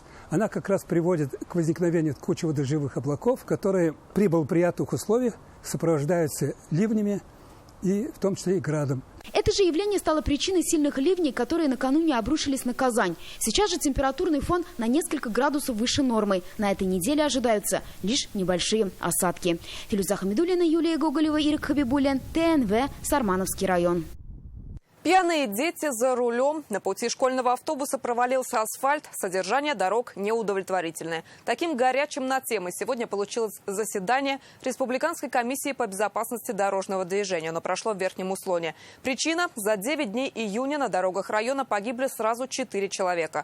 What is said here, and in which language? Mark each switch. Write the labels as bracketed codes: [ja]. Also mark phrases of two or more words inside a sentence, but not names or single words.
[ru] Она как раз приводит к возникновению кучи дождевых облаков, которые при благоприятных условиях сопровождаются ливнями и в том числе и градом. Это же явление стало причиной сильных ливней, которые накануне обрушились на Казань. Сейчас же температурный фон на несколько градусов выше нормы. На этой неделе ожидаются лишь небольшие осадки. Филюза Хамидуллина, Юлия Гоголева, Ирик Хабибуллин, ТНВ, Сармановский район. Пьяные дети за рулем. На пути школьного автобуса провалился асфальт. Содержание дорог неудовлетворительное. Таким горячим на темы сегодня получилось заседание Республиканской комиссии по безопасности дорожного движения. Оно прошло в Верхнем Услоне. Причина – за 9 дней июня на дорогах района погибли сразу 4 человека.